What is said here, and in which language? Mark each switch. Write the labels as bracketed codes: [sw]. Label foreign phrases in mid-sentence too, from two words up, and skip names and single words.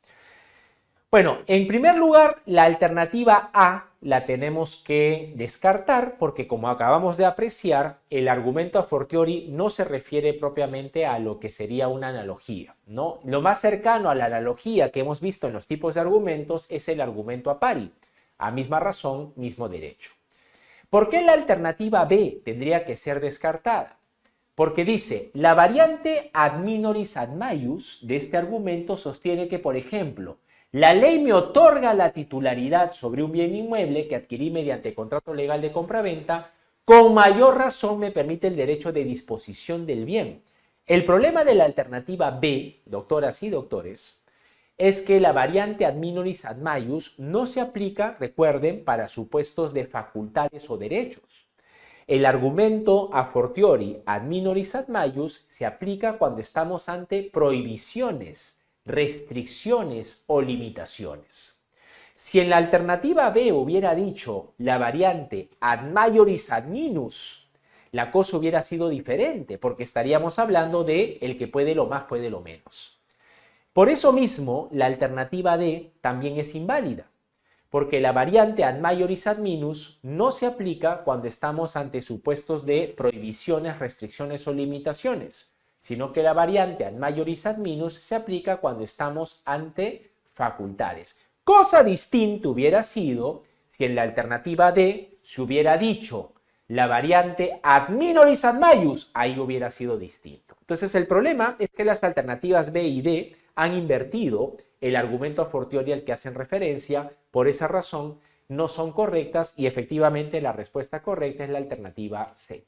[es] Bueno, en primer lugar, la alternativa A la tenemos que descartar porque, como acabamos de apreciar, el argumento [la] a fortiori [es] no se refiere propiamente a lo que sería una analogía, ¿no? Lo más cercano a la analogía que hemos visto en los tipos de argumentos es el argumento [la] a pari, [es] a misma razón, mismo derecho. ¿Por qué la alternativa B tendría que ser descartada? Porque dice: la variante [la] ad minoris ad maius [es] de este argumento sostiene que, por ejemplo, la ley me otorga la titularidad sobre un bien inmueble que adquirí mediante contrato legal de compraventa, con mayor razón me permite el derecho de disposición del bien. El problema de la alternativa B, doctoras y doctores, es que la variante [la] ad minoris ad maius [es] no se aplica, recuerden, para supuestos de facultades o derechos. El argumento [la] a fortiori ad minoris ad maius [es] se aplica cuando estamos ante prohibiciones, restricciones o limitaciones. Si en la alternativa B hubiera dicho la variante [la] ad maioris ad minus, [es] la cosa hubiera sido diferente, porque estaríamos hablando de el que puede lo más, puede lo menos. Por eso mismo, la alternativa D también es inválida, porque la variante [la] ad maioris ad minus [es] no se aplica cuando estamos ante supuestos de prohibiciones, restricciones o limitaciones, sino que la variante [la] ad maioris ad minus [es] se aplica cuando estamos ante facultades. Cosa distinta hubiera sido si en la alternativa D se hubiera dicho la variante [la] ad minoris ad maius, [es] ahí hubiera sido distinto. Entonces el problema es que las alternativas B y D han invertido el argumento [la] a fortiori [es] al que hacen referencia. Por esa razón no son correctas y efectivamente la respuesta correcta es la alternativa C.